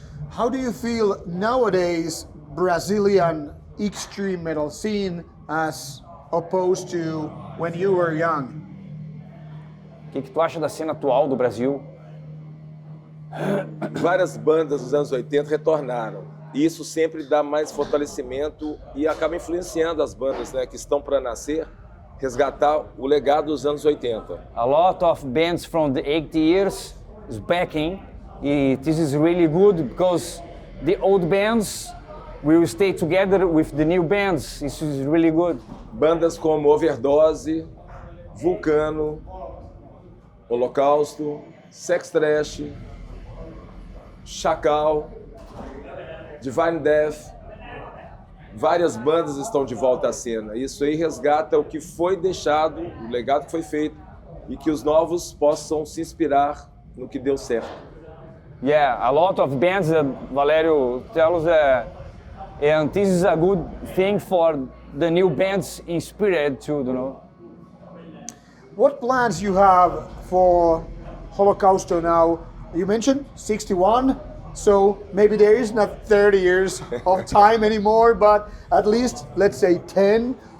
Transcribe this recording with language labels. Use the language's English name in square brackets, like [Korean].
[English] How do you feel nowadays Brazilian extreme metal scene as opposed to when you were young? [Portuguese] O que tu acha da cena atual do Brasil? Várias bandas dos anos 80 retornaram. E isso sempre dá mais fortalecimento e acaba influenciando as bandas, né, que estão para nascer, resgatar o legado dos anos 80. [English] A lot of bands from the 80 years is backing. This is really good because the old bands will stay together with the new bands. This is really good. [Portuguese] Bandas como Overdose, Vulcano, Holocausto, Sex Trash, Chacal, Divine Death, várias bandas estão de volta à cena. Isso aí resgata o que foi deixado, o legado que foi feito, e que os novos possam se inspirar no que deu certo. [English] Yeah, a lot of bands that Valério tells us, and this is a good thing for the new bands inspired too, you know. What plans you have for Holocausto now? You mentioned 61, so maybe there is not 30 years of time anymore, but at least let's say 10.